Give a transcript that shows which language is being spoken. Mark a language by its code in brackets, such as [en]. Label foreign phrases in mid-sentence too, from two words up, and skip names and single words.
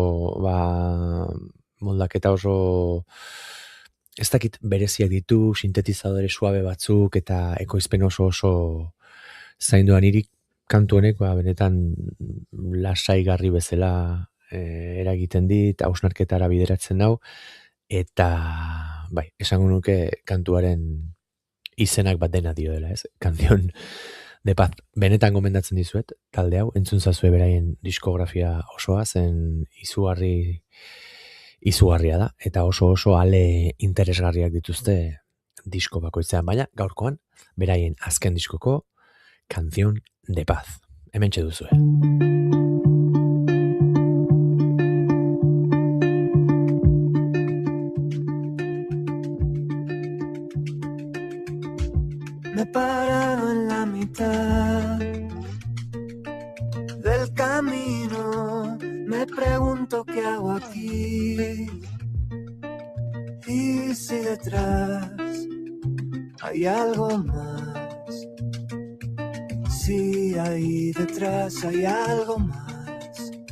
[eu] moldaketa oso, ez dakit bereziak ditu, sintetizadore suabe batzuk, eta ekoizpen oso zainduan irik kantu honek, benetan lasaigarri bezala eragiten dit, hausnarketara bideratzen hau, eta esango nuke kantuaren izenak bat dena dio dela, ez? Canción de Paz. Benetan gomendatzen dizuet, talde hau, entzun zazue beraien diskografia osoa, zen izugarria da, eta oso ale interesgarriak dituzte disko bakoitzean, baina gaurkoan beraien azken diskoko Canción de Paz. Hementxe duzue. [es] Me he parado en la mitad del camino, me pregunto qué hago aquí y si detrás hay algo más, si ahí detrás hay algo más.